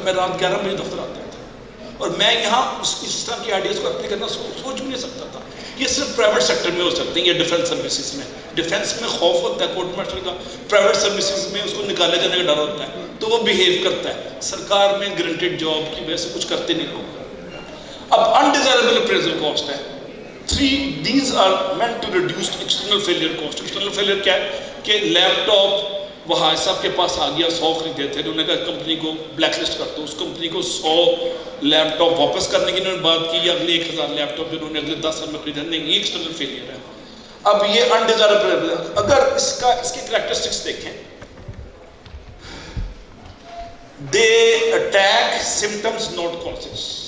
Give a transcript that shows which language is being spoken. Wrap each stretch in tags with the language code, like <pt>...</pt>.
<ur>میں رات 11 بجے دفتر آتا تھا, اور میں یہاں اس طرح کی آئیڈیاز کو اپلائی کرنا سوچ بھی نہیں سکتا تھا. یہ صرف پرائیویٹ سیکٹر میں ہو سکتے ہیں یا ڈیفینس سروسز میں. ڈیفینس میں خوف ہوتا ہے کورٹ مارشل کا, پرائیویٹ سروسز میں اس کو نکالے جانے کا ڈر ہوتا ہے تو وہ بیہیو کرتا ہے. سرکار میں گرانٹیڈ جاب کی وجہ سے کچھ کرتے نہیں لوگ. اب انڈیزائربل اپریزل کاسٹ ہے.</ur> <en>these are meant to reduce external failure cost.</en> <ur>External failure کیا ہے کہ لیپ ٹاپ وہاں سب کے پاس آ گیا 100 خریدے تھے, انہوں نے کہا کمپنی کو بلیک لسٹ کر دو, اس کمپنی کو 100 لیپ ٹاپ واپس کرنے کی انہوں نے بات کی, یا اگلے 1000 لیپ ٹاپ جو انہوں نے اگلے 10 سال میں خریدے, نہیں, یہ ایکسٹرنل فیلئر ہے. اب یہ انڈیزائربل, اگر اس کے کریکٹرسٹکس دیکھیں,</ur> <en>they attack symptoms not causes.</en>